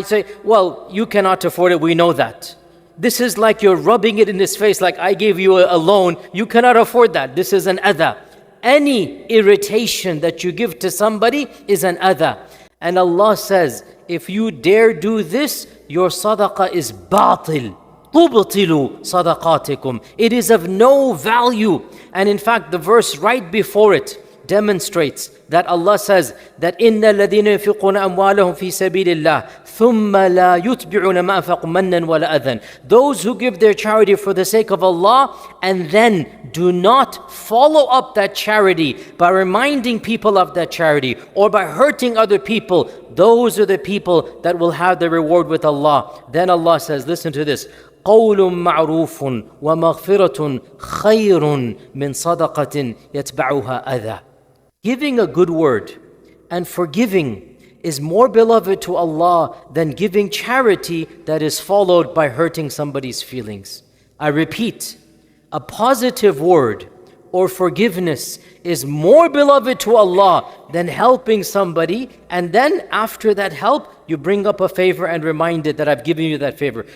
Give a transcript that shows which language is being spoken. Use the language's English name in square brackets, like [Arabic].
[English] Say, well, you cannot afford it, we know that. This is like you're rubbing it in his face, like I gave you a loan, you cannot afford that. This is an adah. Any irritation that you give to somebody is an adah. And Allah says, if you dare do this, your sadaqah is batil. [Arabic] تُبْطِلُوا صَدَقَاتِكُمْ. [English] It is of no value. And in fact, the verse right before it demonstrates that Allah says that [Arabic] إِنَّ الَّذِينَ يُنْفِقُونَ أَمْوَالَهُمْ فِي سَبِيلِ اللَّهِ ثُمَّ لَا يُتْبِعُونَ مَا أَنفَقُوا مَنًّا وَلَا أَذًى. [English] Those who give their charity for the sake of Allah and then do not follow up that charity by reminding people of that charity or by hurting other people, those are the people that will have the reward with Allah. Then Allah says, listen to this, [Arabic] قول معروف ومغفرة خير من صدقة يتبعها أذى. [English] Giving a good word and forgiving is more beloved to Allah than giving charity that is followed by hurting somebody's feelings. I repeat, a positive word or forgiveness is more beloved to Allah than helping somebody, and then after that help, you bring up a favor and remind it that I've given you that favor.